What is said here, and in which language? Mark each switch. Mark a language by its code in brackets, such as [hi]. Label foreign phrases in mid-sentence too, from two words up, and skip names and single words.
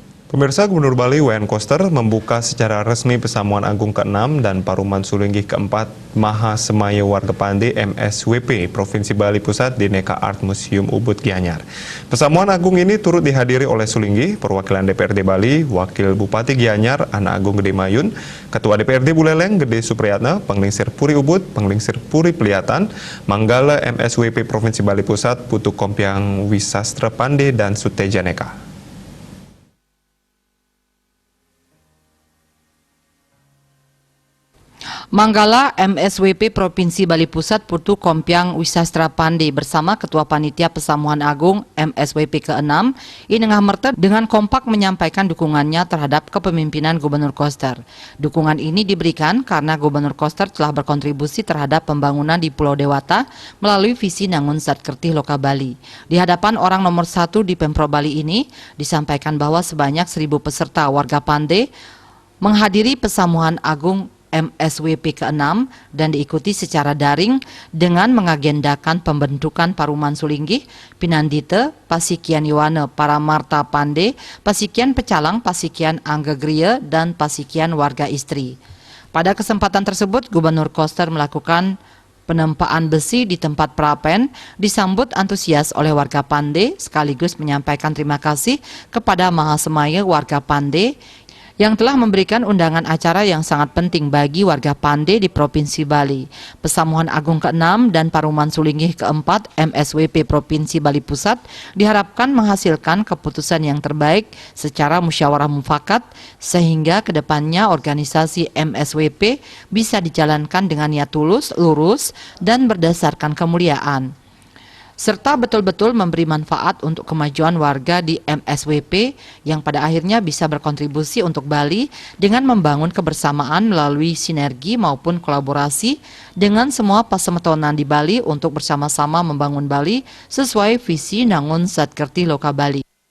[id] Pemirsa, Gubernur Bali W.N. Koster membuka secara resmi Pesamuan Agung ke-6 dan Paruman Sulinggih ke-4 Maha Semaya Warga Pande MSWP Provinsi Bali Pusat di Neka Art Museum Ubud Gianyar. Pesamuan Agung ini turut dihadiri oleh Sulinggih, perwakilan DPRD Bali, Wakil Bupati Gianyar, Anak Agung Gede Mayun, Ketua DPRD Buleleng Gede Supriyatna, Penglingsir Puri Ubud, Penglingsir Puri Peliatan, Manggala MSWP Provinsi Bali Pusat, Putu Kompiang Wisastra Pande, dan Suteja Neka. Manggala MSWP Provinsi Bali Pusat Putu Kompiang Wisastra Pande bersama Ketua Panitia Pesamuan Agung MSWP ke-6 Inengah Merta dengan kompak menyampaikan dukungannya terhadap kepemimpinan Gubernur Koster. Dukungan ini diberikan karena Gubernur Koster telah berkontribusi terhadap pembangunan di Pulau Dewata melalui visi Nangun Satkertih Loka Bali. Di hadapan orang nomor 1 di Pemprov Bali ini disampaikan bahwa sebanyak 1.000 peserta warga Pande menghadiri Pesamuan Agung MSWP ke-6 dan diikuti secara daring dengan mengagendakan pembentukan Paruman Sulinggih, Pinandite, Pasikian Iwane, Paramarta Pande, Pasikian Pecalang, Pasikian Anggegria, dan Pasikian Warga Istri. Pada kesempatan tersebut, Gubernur Koster melakukan penempaan besi di tempat prapen, disambut antusias oleh warga Pande, sekaligus menyampaikan terima kasih kepada Maha Semaya warga Pande yang telah memberikan undangan acara yang sangat penting bagi warga Pande di Provinsi Bali. Pesamuan Agung ke-6 dan Paruman Sulinggih ke-4 MSWP Provinsi Bali Pusat diharapkan menghasilkan keputusan yang terbaik secara musyawarah mufakat sehingga kedepannya organisasi MSWP bisa dijalankan dengan niat tulus, lurus, dan berdasarkan kemuliaan, serta betul-betul memberi manfaat untuk kemajuan warga di MSWP yang pada akhirnya bisa berkontribusi untuk Bali dengan membangun kebersamaan melalui sinergi maupun kolaborasi dengan semua pasemetonan di Bali untuk bersama-sama membangun Bali sesuai visi Nangun Satkertih Loka Bali.